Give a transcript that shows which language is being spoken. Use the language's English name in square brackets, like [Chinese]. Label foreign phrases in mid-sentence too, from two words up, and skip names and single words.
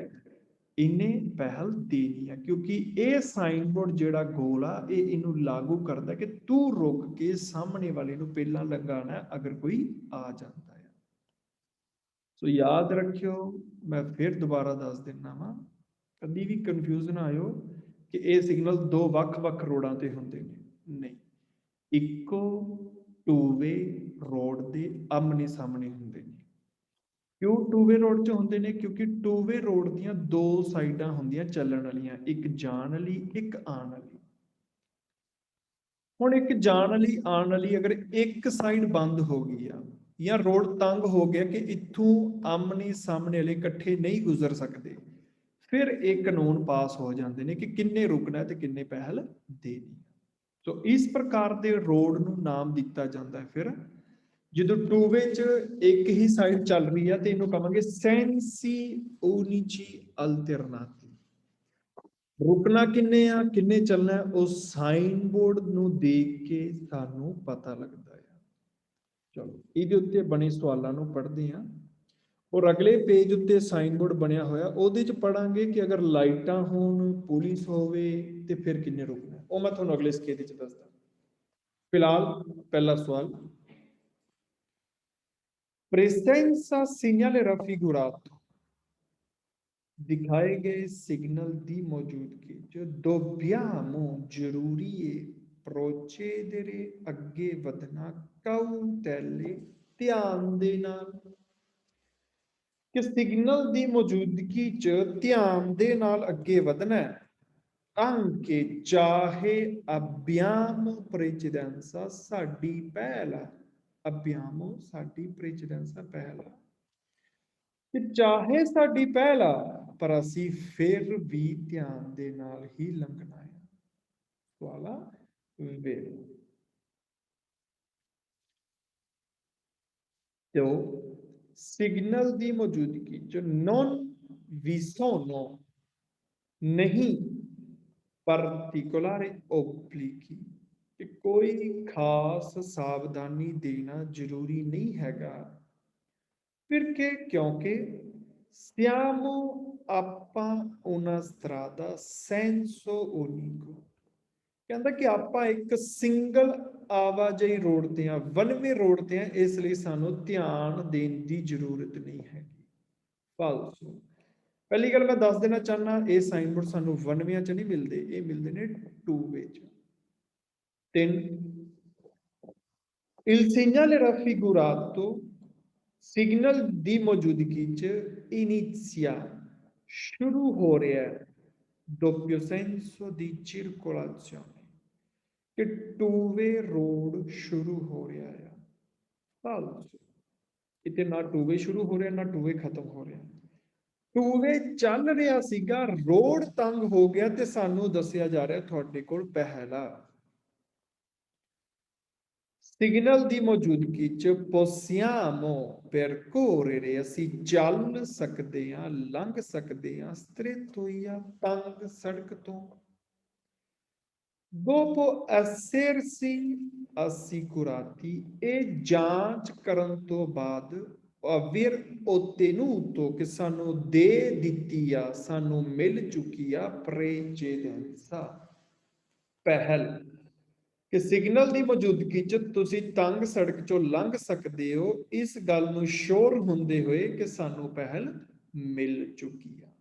[Punjabi] ਇਨ੍ਹੇਂ ਪਹਿਲ ਦੇਣੀ ਹੈ, ਕਿਉਂਕਿ ਯੇ [English] sign board [Punjabi] ਜਿਹੜਾ ਗੋਲ ਆ, ਯੇ ਇਨੂੰ ਲਾਗੂ ਕਰਤਾ ਹੈ ਕਿ ਤੂੰ ਰੁਕ ਕੇ ਸਾਹਮਣੇ ਵਾਲੇ ਨੂੰ ਪਹਿਲਾ ਲਗਾਣਾ ਹੈ ਅਗਰ ਕੋਈ ਆ ਜਾਤਾ ਹੈ। ਸੋ ਯਾਦ ਰੱਖਿਓ, ਮੈਂ ਫਿਰ ਦੁਬਾਰਾ ਦੱਸ ਦੇਣਾ ਵਾ, ਕਦੀ ਵੀ ਕਨਫਿਊਜ਼ਨ ਆਇਓ ਕਿ ਯੇ ਸਿਗਨਲ ਦੋ ਵੱਖ-ਵੱਖ ਰੋਡਾਂ ਤੇ ਹੁੰਦੇ ਨੇ, ਨਹੀਂ, ਇੱਕੋ [English] two way road [Punjabi] ਦੇ ਆਮ੍ਹਣੇ ਸਾਹਮਣੇ ਹੁੰਦੇ ਨੇ। ਕਿਉਂ [English] two way road [Punjabi] ਚ ਹੁੰਦੇ ਨੇ? ਕਿਉਂਕਿ [English] two way road [Punjabi] ਦੀਆਂ ਦੋ ਸਾਈਡਾਂ ਹੁੰਦੀਆਂ ਚੱਲਣ ਵਾਲੀਆਂ, ਇੱਕ ਜਾਣ ਵਾਲੀ, ਇੱਕ ਆਣ ਵਾਲੀ। ਹੁਣ ਇੱਕ ਜਾਣ ਵਾਲੀ ਆਣ ਵਾਲੀ ਅਗਰ ਇੱਕ ਸਾਈਡ ਬੰਦ ਹੋ ਗਈ ਆ ਯਾ ਰੋਡ ਤੰਗ ਹੋ ਗਿਆ ਕਿ ਇੱਥੋਂ ਆਮ੍ਹਣੇ ਸਾਹਮਣੇ ਵਾਲੇ ਇਕੱਠੇ ਨਹੀਂ ਗੁਜ਼ਰ ਸਕਦੇ, ਫਿਰ ਇੱਕ ਕਾਨੂੰਨ ਪਾਸ ਹੋ ਜਾਤੇ ਹੈਂ ਕਿ ਕਿਨ੍ਹੇ ਰੁਕਣਾ ਹੈ ਤੇ ਕਿਨ੍ਹੇ ਪਹਿਲ ਦੇਣੀ। [Hindi] तो इस प्रकार के रोड [Punjabi] ਨੂੰ ਨਾਮ ਦਿੱਤਾ ਜਾਂਦਾ ਹੈ। ਫਿਰ ਜਦੋਂ [English] two way [Punjabi] ਚ ਇੱਕ ਹੀ ਸਾਈਡ ਚੱਲ ਰਹੀ ਹੈ ਤੇ ਇਹਨੂੰ ਕਹਾਂਗੇ [Italian] sensi unici alternati. [Punjabi] ਰੁਕਣਾ ਕਿੰਨੇ ਆ ਕਿੰਨੇ ਚੱਲਣਾ ਹੈ, ਉਹ [English] sign board [Punjabi] ਨੂੰ ਦੇਖ ਕੇ ਸਾਨੂੰ ਪਤਾ ਲੱਗਦਾ ਹੈ। ਚਲੋ ਇਹਦੇ ਉੱਤੇ ਬਣੇ ਸਵਾਲਾਂ ਨੂੰ ਪੜ੍ਹਦੇ ਹਾਂ। ਔਰ ਅਗਲੇ ਪੇਜ ਉੱਤੇ [English] sign board [Punjabi] ਬਣਿਆ ਹੋਇਆ ਉਹਦੇ ਚ ਪੜਾਂਗੇ ਕਿ ਅਗਰ ਲਾਈਟਾਂ ਹੋਣ ਪੁਲਿਸ ਹੋਵੇ ਤੇ ਫਿਰ ਕਿੰਨੇ ਰੁਕਣਾ, ਉਹ ਮੈਂ ਤੁਹਾਨੂੰ ਅਗਲੇ ਸਕੇਲ ਚ ਦੱਸਦਾ। ਫਿਲਹਾਲ ਪਹਿਲਾ ਸਵਾਲ, [Italian] presenza segnale raffigurato, [Hindi] दिखाए गए सिग्नल [Punjabi] ਦੀ ਮੌਜੂਦਗੀ ਚ dobbiamo ਜ਼ਰੂਰੀ ਹੈ procedere ਅੱਗੇ ਵਧਣਾ cautele ਧਿਆਨ ਦੇ ਨਾਲ, ਕਿ ਸਿਗਨਲ ਦੀ ਮੌਜੂਦਗੀ ਚ ਧਿਆਨ ਦੇ ਨਾਲ ਅੱਗੇ ਵਧਣਾ ਹੈ। anche ਚਾਹੇ [Italian] abbiamo precedenza [Punjabi] ਸਾਡੀ ਪਹਿਲ ਹੈ, abbiamo ਸਾਡੀ precedenza ਪਹਿਲ ਹੈ, ਕਿ ਚਾਹੇ ਸਾਡੀ ਪਹਿਲ ਆ ਪਰ ਅਸੀਂ ਫਿਰ ਵੀ ਧਿਆਨ ਦੇ ਨਾਲ ਹੀ ਲੰਘਣਾ ਹੈ। ਸਵਾਲ ਆ ਵੇ ਤੇ ਸਿਗਨਲ ਦੀ ਮੌਜੂਦਗੀ ਚ [Italian] non vi sono [Punjabi] नहीं [Italian] particolare obblighi, [Punjabi] ਕਿ ਕੋਈ ਖਾਸ ਸਾਵਧਾਨੀ ਦੇਣਾ ਜ਼ਰੂਰੀ ਨਹੀਂ ਹੈਗਾ। ਫਿਰ ਕਿ ਕਿਉਂਕਿ [Italian] siamo ਆਪਾਂ una strada senso unico, [Punjabi] ਕਹਿੰਦਾ ਕਿ ਆਪਾਂ ਇੱਕ ਸਿੰਗਲ ਆਵਾਜਾਈ ਰੋਡ ਤੇ ਆ, [English] one-way road [Punjabi] ਤੇ ਆ, ਇਸ ਲਈ ਸਾਨੂੰ ਧਿਆਨ ਦੇਣ ਦੀ ਜ਼ਰੂਰਤ ਨਹੀਂ ਹੈਗੀ। ਫਾਲਸੂ। ਪਹਿਲੀ ਗੱਲ ਮੈਂ ਦੱਸ ਦੇਣਾ ਚਾਹਨਾ, ਇਹ [English] sign board [Punjabi] ਸਾਨੂੰ ਵਨਵਿਆਂ ਚ ਨਹੀਂ ਮਿਲਦੇ, ਇਹ ਮਿਲਦੇ ਨੇ [English] two way [Punjabi] ਚ। [Italian] 3 il segnale raffigurato, [Punjabi] ਸਿਗਨਲ ਦੀ ਮੌਜੂਦਗੀ ਚ inizia ਸ਼ੁਰੂ ਹੋ ਰਿਹਾ ਹੈ [Italian] doppio senso di circolazione, [Punjabi] ਕਿ [English] two way road [Punjabi] ਸ਼ੁਰੂ ਹੋ ਰਿਹਾ ਹੈ। ਫਾਲਸੂ। ਇੱਥੇ ਨਾ [English] two way [Punjabi] ਸ਼ੁਰੂ ਹੋ ਰਿਹਾ ਨਾ [English] two way [Punjabi] ਖਤਮ ਹੋ ਰਿਹਾ, [English] two way [Punjabi] ਚੱਲ ਰਿਹਾ ਸੀਗਾ, ਰੋਡ ਤੰਗ ਹੋ ਗਿਆ ਤੇ ਸਾਨੂੰ ਦੱਸਿਆ ਜਾ ਰਿਹਾ ਤੁਹਾਡੇ ਕੋਲ ਪਹਿਲਾ। ਸਿਗਨਲ ਦੀ ਮੌਜੂਦਗੀ ਚ [Italian] possiamo percorrere, [Punjabi] ਅਸੀਂ ਚੱਲ ਸਕਦੇ ਹਾਂ ਲੰਘ ਸਕਦੇ ਹਾਂ stretto ਜਾਂ ਤੰਗ ਸੜਕ ਤੋਂ। [Italian] dopo essersi assicurati, [Punjabi] ਇਹ ਜਾਂਚ ਕਰਨ ਤੋਂ ਬਾਅਦ [Italian] aver ottenuto, [Punjabi] ਕਿ ਸਾਨੂੰ ਦੇ ਦਿੱਤੀ ਆ ਸਾਨੂੰ ਮਿਲ ਚੁੱਕੀ ਆ precedenza ਪਹਿਲ, ਕਿ ਸਿਗਨਲ ਦੀ ਮੌਜੂਦਗੀ ਚ ਤੁਸੀਂ ਤੰਗ ਸੜਕ ਚੋਂ ਲੰਘ ਸਕਦੇ ਹੋ, ਇਸ ਗੱਲ ਨੂੰ ਸ਼ੋਰ ਹੁੰਦੇ ਹੋਏ ਕਿ ਸਾਨੂੰ ਪਹਿਲ ਮਿਲ ਚੁੱਕੀ ਆ।